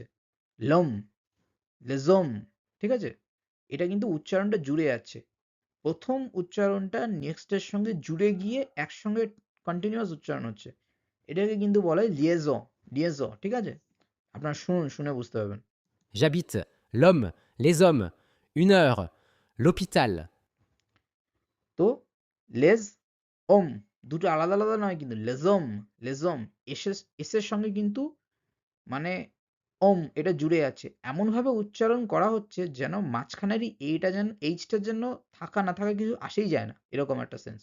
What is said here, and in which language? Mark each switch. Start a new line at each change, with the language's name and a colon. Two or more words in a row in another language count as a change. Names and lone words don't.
French: l'homme, les hommes,
Bangla: ঠিক আছে? এটা কিন্তু উচ্চারণটা জুড়ে যাচ্ছে। প্রথম উচ্চারণটা নেক্সট এর সঙ্গে জুড়ে গিয়ে একসঙ্গে কন্টিনিউয়াস উচ্চারণ হচ্ছে। এটাকে কিন্তু বলা হয় লিয়েজো, লিয়েজো, ঠিক আছে? আপনারা শুনুন, শুনে বুঝতে পারবেন।
French: J'habite, l'homme, les hommes, 1 heure, l'hôpital,
Bangla: তো
French: les hommes
Bangla: দুটো আলাদা আলাদা নয় কিন্তু,
French: les hommes, les hommes
Bangla: এসের সঙ্গে কিন্তু মানে ওম এটা জুড়ে আছে, এমন ভাবে উচ্চারণ করা হচ্ছে যেন মাঝখানের এইটা যেন এইচটা যেন থাকা না থাকা কিছু আসেই যায় না, এরকম একটা সেন্স।